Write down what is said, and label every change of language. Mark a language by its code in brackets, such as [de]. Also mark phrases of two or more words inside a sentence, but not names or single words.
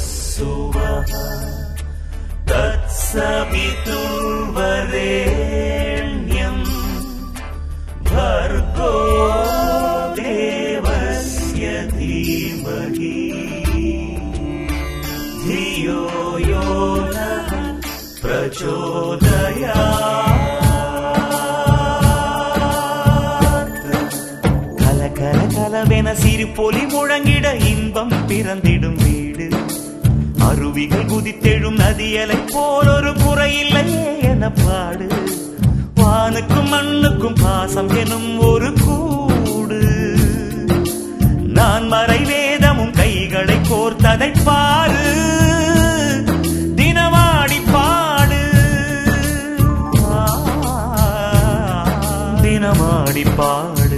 [sa] सुवः तत्सवितुर्वरेण्यं भर्गो देवस्य धीमहि धियो यो नः प्रचोदयात् கல [ta] கலவென சிறு பொலி முழங்கிட இன்பம் பிறந்திடும் வீடு அருவிகள் குதித்தெழும் நதியலை போல் ஒரு குறையில்லையே என பாடு வானுக்கும் மண்ணுக்கும் பாசம் எனும் ஒரு கூடு நான் மறை வேதமும் கைகளை கோர்த்ததை பாரு தினமாடி பாடு தினமாடி பாடு